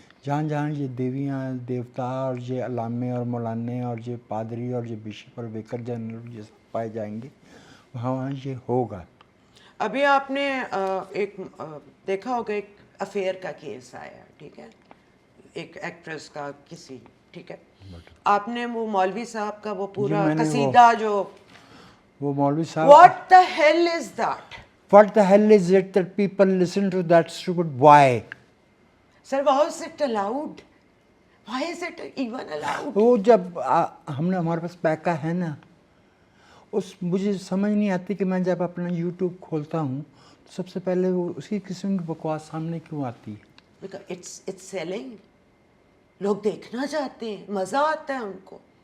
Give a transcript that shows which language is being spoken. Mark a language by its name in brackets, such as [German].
[Urdu] جہاں جہاں یہ دیویاں دیوتا اور یہ علامے اور مولانے اور یہ پادری اور یہ بشپ اور ویکر جنرل یہ سب پائے جائیں گے وہاں وہاں یہ ہوگا. ابھی آپ نے ایک دیکھا ہوگا ایک افیئر کا کیس آیا، ٹھیک ہے، ایک ایکٹریس کا کسی، ٹھیک ہے، آپ نے وہ مولوی صاحب کا وہ پورا میں نے قصیدہ جو وہ مولوی صاحب [English] What the hell is that What the hell is it that people listen to that stupid why? Sir wow is it allowed? Why is it even allowed? [Urdu] وہ جب ہم نے ہمارے پاس پیکا ہے نا، مجھے سمجھ نہیں آتی کہ میں جب اپنا یوٹیوب کھولتا ہوں تو سب سے پہلے وہ اسی قسم کی بکواس سامنے کیوں آتی ہے؟ [English] because it's selling, [Urdu] لوگ دیکھنا چاہتے ہیں، مزہ آتا ہے ان کو.